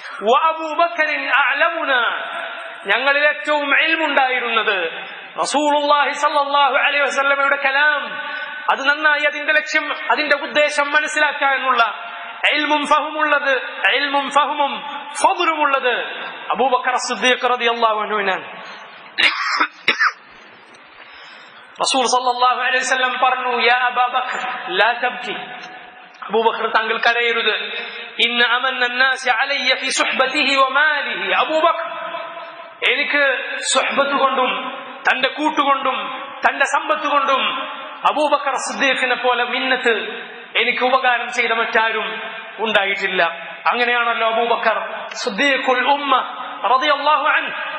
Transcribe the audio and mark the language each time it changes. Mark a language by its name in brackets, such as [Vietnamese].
[Arabic] വഅബൂബക്കറിൻ അഅലമുനാ, [Malayalam] ഞങ്ങളിൽ ഏറ്റവും ഇൽമുണ്ടായിരുന്നത് റസൂലുള്ളാഹി സ്വല്ലല്ലാഹു അലൈഹി വസല്ലമയുടെ കലാം, അത് നന്നായി അതിന്റെ ലക്ഷ്യം അതിന്റെ ഉദ്ദേശം മനസ്സിലാക്കാനുള്ള ഇൽമും ഫഹ്മും ഫദ്ലുമുള്ളത് അബൂബക്കർ സിദ്ദീഖ് റളിയല്ലാഹു അൻഹുവിനാണ്. റസൂൽ സല്ലല്ലാഹു അലൈഹി വസല്ലം പറഞ്ഞു, [Arabic] യാ അബൂബക്കർ ലാ തബ്കി, [Malayalam] അബൂബക്കർ താങ്കൾ കരയരുത്. [Arabic] ഇന്ന അമന്ന الناس علي في صحبته وماله. [Malayalam] അബൂബക്കർ, എനിക്ക് സുഹ്ബത്ത് കൊണ്ടും തന്റെ കൂട്ടുകൊണ്ടും തന്റെ സമ്പത്ത് കൊണ്ടും അബൂബക്കർ സിദ്ദീഖിനെ പോലെ മിന്നത്ത് എനിക്ക് ഉപകാരം ചെയ്ത മറ്റാരും ഉണ്ടായിട്ടില്ല. അങ്ങനെയാണല്ലോ അബൂബക്കർ സിദ്ദീഖുൽ ഉമ്മ റളിയല്ലാഹു അൻഹു.